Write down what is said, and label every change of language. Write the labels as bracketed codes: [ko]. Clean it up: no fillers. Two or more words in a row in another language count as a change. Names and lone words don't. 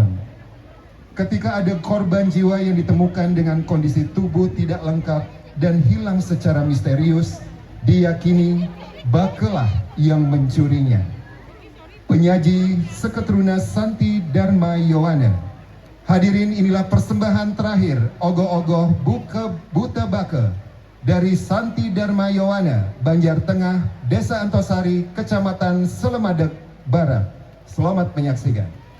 [id] Ketika ada korban jiwa yang ditemukan dengan kondisi tubuh tidak lengkap dan hilang secara misterius, diyakini Bakelah yang mencurinya. penyaji Seketruna Santi Dharma Yowana. Hadirin, inilah persembahan terakhir ogoh-ogoh Buta Baka dari Santi Dharma Yowana, Banjar Tengah, Desa Antosari, Kecamatan Selemadeg Barat. Selamat menyaksikan.